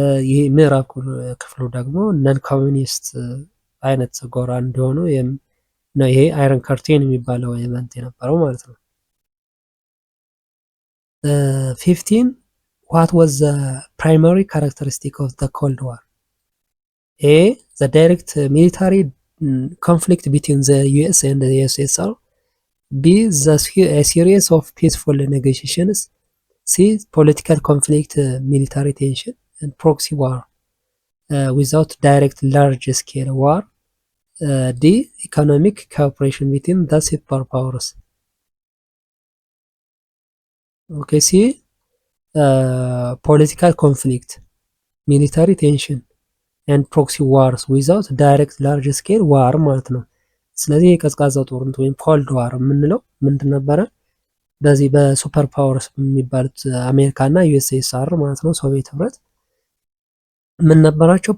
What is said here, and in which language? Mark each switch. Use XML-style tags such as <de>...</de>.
<am>ይህ ምዕራብ ክፍሉ ደግሞ ነን ኮሚኒስት አይነት ጎራ እንዲሆኑ ነው ይሄ አይረን ከርቴን የሚባለው ኢቨንት የነበረው ማለት ነው። 15</am> <en>what was the primary characteristic of the Cold War? A. The direct military conflict between the US and the USSR. B. A series of peaceful negotiations. C. Political conflict, military tension, and proxy war without direct large-scale war. D. Economic cooperation between the superpowers. Okay, C. Political conflict, military tension and proxy wars without direct large-scale war</en> <am>ማለት ነው። ስለዚህ የቀዝቃዛው ጦርነት ወይም ኮልድ ዋር የምንለው ምንድን ነበረ? በዚህ በሱፐር ፓወርስ የሚባሉት አሜሪካ እና ዩኤስኤስአር ማለት ነው፣ ሶቪየት ህብረት ምን ነበራቸው?</am>